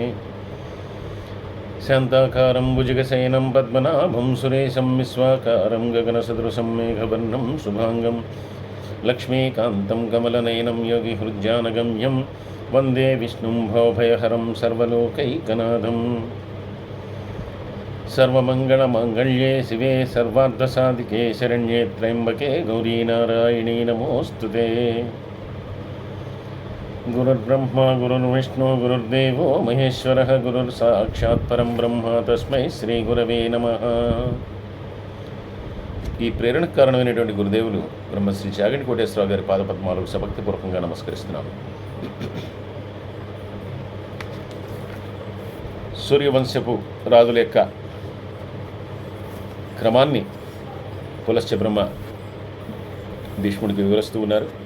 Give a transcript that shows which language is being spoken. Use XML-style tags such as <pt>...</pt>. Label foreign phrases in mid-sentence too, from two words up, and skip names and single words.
<sa>शान्ताकारं भुजगशयनं पद्मनाभं सुरेशं विश्वाकारं गगनसदृशं मेघवर्णं शुभांगं लक्ष्मीकान्तं कमलनयनं योगिहृज्जानगम्यं वन्दे विष्णुं भवभयहरं सर्वलोकैकनाथम् सर्वमङ्गलमाङ्गल्ये शिवे सर्वार्थसाधिके शरण्ये त्र्यम्बके गौरी नारायणी नमोऽस्तुते। गुरुर्ब्रह्मा गुरुर्विष्णु गुरुर्देवो महेश्वरः गुरुर्साक्षात् परं ब्रह्म तस्मै శ్రీగురవే నమః।</sa> <te>ఈ ప్రేరణకు కారణమైనటువంటి గురుదేవులు బ్రహ్మశ్రీ చాగంటి కోటేశ్వరరావు గారి పాదపద్మాలకు సభక్తిపూర్వకంగా నమస్కరిస్తున్నాను. సూర్యవంశపు రాజుల యొక్క క్రమాన్ని పులస్త్య బ్రహ్మ భీష్ముడికి వివరిస్తూ ఉన్నారు.</te>